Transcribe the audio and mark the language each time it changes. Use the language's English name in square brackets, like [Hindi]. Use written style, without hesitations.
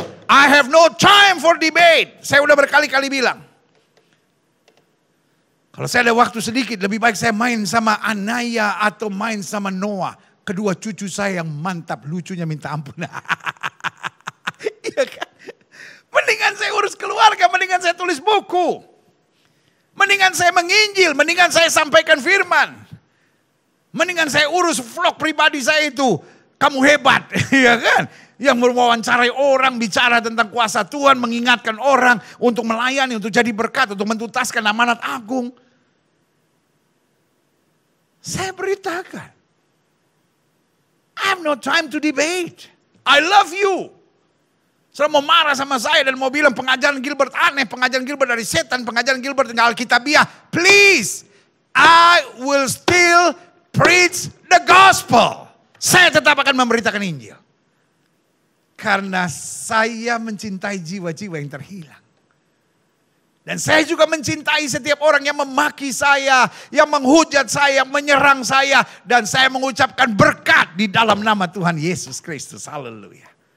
[English] I have no time for debate. [Indonesian] Saya udah berkali-kali bilang. Kalau saya ada waktu sedikit, lebih baik saya main sama Anaya atau main sama Noah. Kedua cucu saya yang mantap, lucunya minta ampun. Iya kan? Mendingan saya urus keluarga, mendingan saya tulis buku. Mendingan saya menginjil, mendingan saya sampaikan firman. Mendingan saya urus vlog pribadi saya itu. Kamu hebat, ya kan? Yang mewawancarai orang, bicara tentang kuasa Tuhan, mengingatkan orang untuk melayani, untuk jadi berkat, untuk mentuntaskan amanat agung. Saya beritakan, [English] I have no time to debate. I love you. [Indonesian] Saudara mau marah sama saya dan mau bilang pengajaran Gilbert aneh, pengajaran Gilbert dari setan, pengajaran Gilbert dengan Alkitabiah. [English] Please, I will still preach the gospel. [Indonesian] Saya tetap akan memberitakan Injil. Karena saya mencintai jiwa-jiwa yang terhilang. Dan saya juga mencintai setiap orang yang memaki saya, yang menghujat saya, yang menyerang saya. Dan saya mengucapkan berkat di dalam nama Tuhan Yesus Kristus. Haleluya.